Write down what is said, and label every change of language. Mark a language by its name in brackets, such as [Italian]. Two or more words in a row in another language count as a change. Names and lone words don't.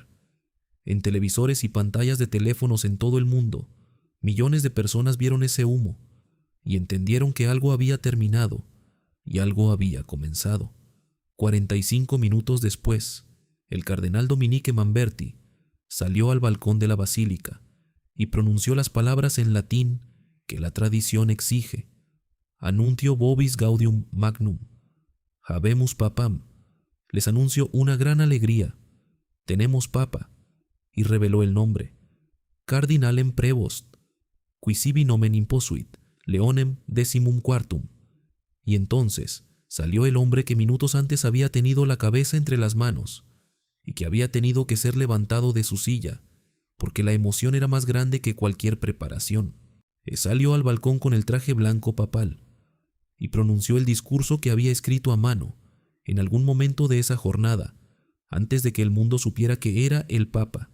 [Spanish] En televisores y pantallas de teléfonos en todo el mundo, millones de personas vieron ese humo y entendieron que algo había terminado y algo había comenzado. 45 minutos después, el cardenal Dominique Manberti salió al balcón de la basílica y pronunció las palabras en latín que la tradición exige: [Latin] Anuntio vobis gaudium magnum, habemus papam. [Spanish] Les anuncio una gran alegría: tenemos papa. Y reveló el nombre: [Latin] Cardinalem Prevost, qui sibi nomen imposuit, Leonem XIV. [Spanish] Y entonces salió el hombre que minutos antes había tenido la cabeza entre las manos y que había tenido que ser levantado de su silla, porque la emoción era más grande que cualquier preparación. Salió al balcón con el traje blanco papal y pronunció el discurso que había escrito a mano en algún momento de esa jornada, antes de que el mundo supiera que era el Papa.